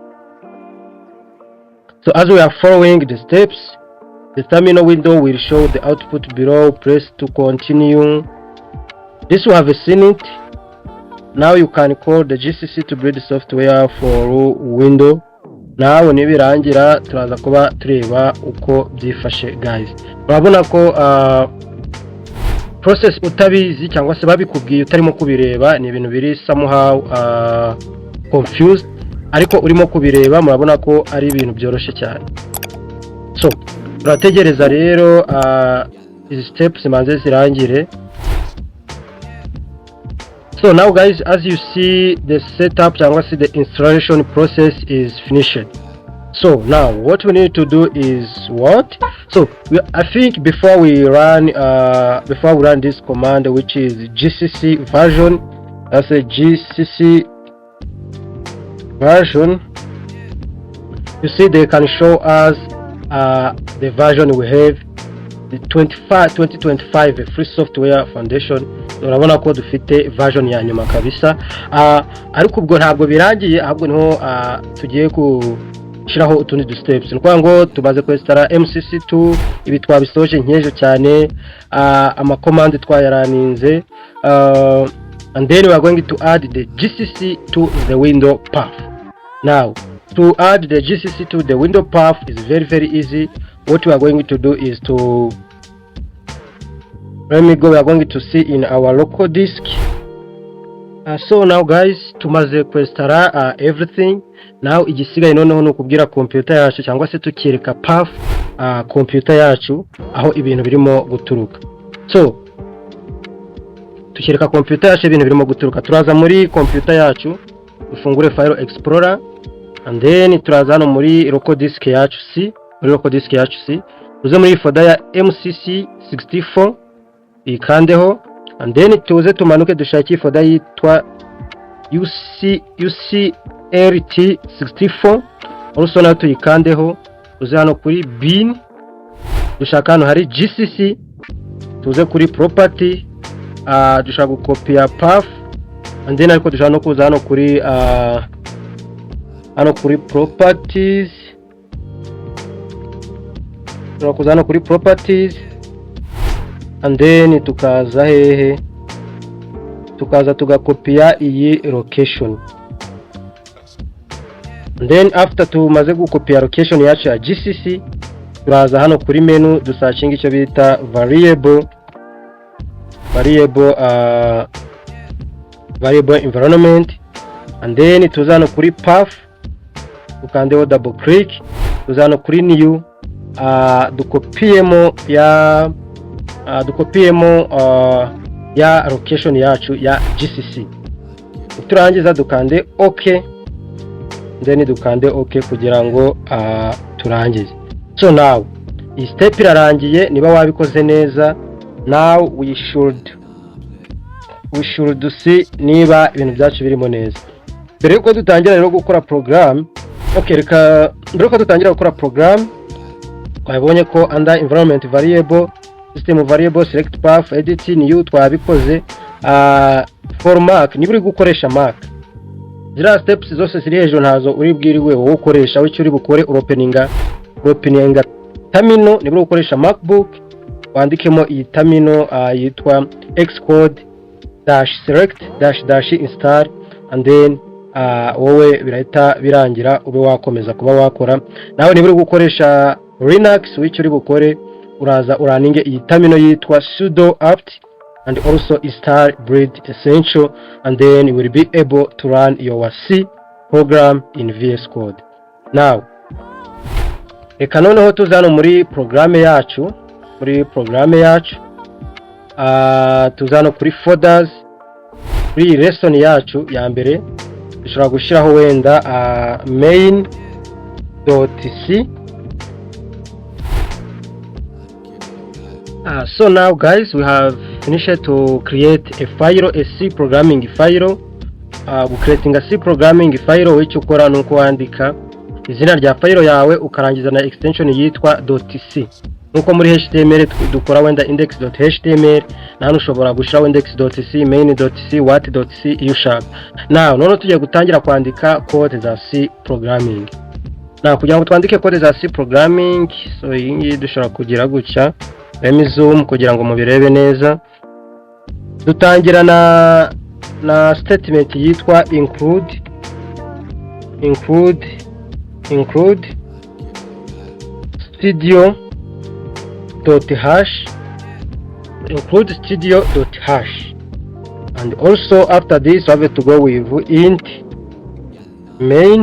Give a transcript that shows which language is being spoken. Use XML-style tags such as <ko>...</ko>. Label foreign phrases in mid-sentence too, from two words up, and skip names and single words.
<en>So as we are following the steps, the terminal window will show the output below. Press to continue. This we have seen it. Now you can call the GCC to build software for window.</en> <rw>Now nibirangira turaza kuba tureba uko byifashe guys. Urabona ko process utabizi cyangwa se babikubwiye utarimo kubireba ni ibintu biri</rw> <en>somehow confused,</en> <rw>ariko urimo kubireba murabona ko ari ibintu byoroshye cyane. So turategereza rero izi steps manze zirangire.</rw> <en>So now guys, as you see, the setup</en> <rw>cyangwa se</rw> <en>the installation process is finished. So now what we need to do is what? So I think before we run this command, which is GCC version, that's a GCC version, you see they can show us the version we have, the 2025 free software foundation.</en> <rw>Urabona ko dufite version ya nyuma kabisa, ariko ubwo ntabwo birangiye, ahubwo niho tugiye gushiraho utundi steps. Nuko ngo tubaze kwestara MCC2, ibi twabisoje nkejo cyane, ama command twayaraninze,</rw> <en>and then we are going to add the GCC to the window path. Now to add the GCC to the window path is very easy. what we are going to do is to we are going to see in our local disk. So now guys,</en> <rw>tumaze kwestara everything. Now igisigaye noneho no kubwira computer yacu cyangwa se tukireka path computer yacu aho ibintu birimo guturuka. So tukireka computer yacu ibintu birimo guturuka, turaza muri computer yacu ufungure</rw> <en>file explorer, and then</en> <rw>turaza hano muri</rw> <en>local disk</en> <rw>yacu C, muri</rw> <en>local disk</en> <rw>yacu C, uze muri folder ya MCC64 ikandeho,</rw> <en>and then</en> <rw>tuze tumanuke dushaki folder yitwa UCLT64, also nayo tuyikandeho, uze hano kuri bin, dushaka hano hari GCC, tuze kuri property, dushaka gukopia path,</rw> <en>and then</en> <rw>ariko dushaka no kuza hano kuri properties, turakuza hano kuri properties,</rw> <en>and then</en> <rw>tukaza hehe, tukaza tugakopia iyi location,</rw> <en>and then after</en> <rw>tumaze gukopia location yacu ya GCC, turaza hano kuri menu dusachinga icyo bita variable</rw> <en>environment, and then</en> <rw>tuza hano kuri path, tukandeho</rw> <en>double click,</en> <rw>tuza hano kuri new, dukopiemo ya location yacu ya GCC. Turangiza dukande OK, then dukande OK kugira ngo turangize. So now iyi step irarangiye, niba wabikoze neza.</rw> <en>Now we should see</en> <rw>niba ibintu byacu birimo neza. Mbere yuko dutangira rero gukora program, okay, reka mbere yuko dutangira gukora program, twabonye ko</rw> <en>under environment variable, system variable, select path, edit, new</en> <rw>twabikoze.</rw> <en>For mark,</en> <rw>niba uri gukoresha mark, zira steps zose ziri hejuru ntazo uri bwiriwe wowe ukoresha, wicyo uri bukore openinga terminal. Niba uri gukoresha MacBook, wandikemo iyi terminal yitwa Xcode -select -install,</rw> <en>and then</en> <rw>wowe birahita birangira ube wakomeza kuba wakora. Nawe niba uri gukoresha Linux, wicyo uri bukore uraza uraninge iyi terminal yitwa sudo apt</rw> <en>and also install breed essential, and then you will be able to run your C program in Vscode.</en> <rw>Now reka noneho tuzano muri programme yacu, tuzano kuri folders, kuri lesson yacu ya mbere dushobora gushiraho wenda main.c.</rw> <en>So now guys, we have finished to create a file, a C programming file. Creating a C programming file, which</en> <rw>ukora nuko wandika izina rya file yawe ukarangiza na extension yitwa .c. Nuko muri HTML dukora wenda index.html, nano ushobora gushiraho index.c, main.c, what.c iyo ushaka. Now none tugiye gutangira kwandika code za C programming. Now kugira ngo twandike code za C programming, so iyi dushobora kugira gutya,</rw> <en>let me zoom</en> <rw>kugira ngo mubirebe neza. Dutangira na statement yitwa</rw> <en>include studio.hash, include studio.hash, and also after this we have to go with int main.</en>